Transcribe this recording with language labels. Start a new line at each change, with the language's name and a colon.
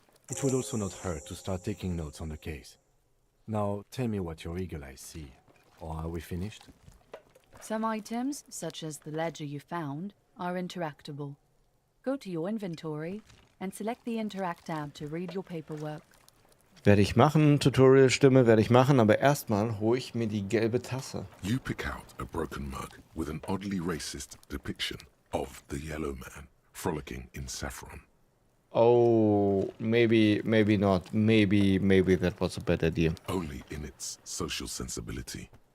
English: It would also not hurt to start taking notes on the case. Now, tell me what your eagle eyes see. Or are we finished? Some items, such as the ledger you found, are interactable. Go to your inventory and select the Interact tab to read your paperwork.
German: Werde ich machen, Tutorial-Stimme werde ich machen, aber erstmal hole ich mir die gelbe Tasse.
English: You pick out a broken mug with an oddly racist depiction of the yellow man frolicking in saffron. Oh, maybe not. Maybe that was a bad idea. Only in its social sensibility.